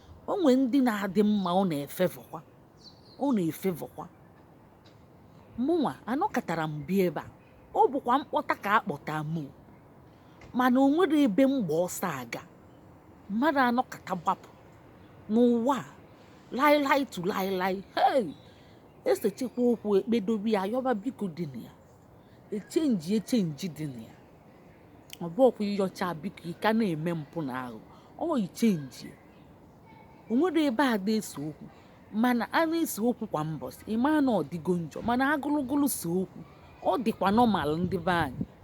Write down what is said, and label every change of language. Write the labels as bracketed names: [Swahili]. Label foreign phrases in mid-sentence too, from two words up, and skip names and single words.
[Igbo] O nwe ndị na-adị mma, ọ na-efevọkwa. Ọ na-efevọkwa. Mụnwa, anọkatara m bịa ebe a. Ọ bụkwa mkpọta ka a kpọta mụ. Mana o nwere ebe m gba ọsọ aga. Mmadụ anọkata gbapụ. N'ụwa a, lai lai tu lai lai. Hey! Esechekwa okwu, ekpedobe ya, yọba biko dị na ya. Echenji, echenji dị na ya. Ọ bụ ọkwa ịyọcha biko, ị ka na-eme mpụ na aghụghọ. Ọ ichenji. O nwere ebe a na-ese okwu. Mana a na-ese okwu kwa mbọsị, ị maa na ọ dịgo njọ. Mana agụlụgụlụ se okwu, ọ dịkwa normal ndị be anyị.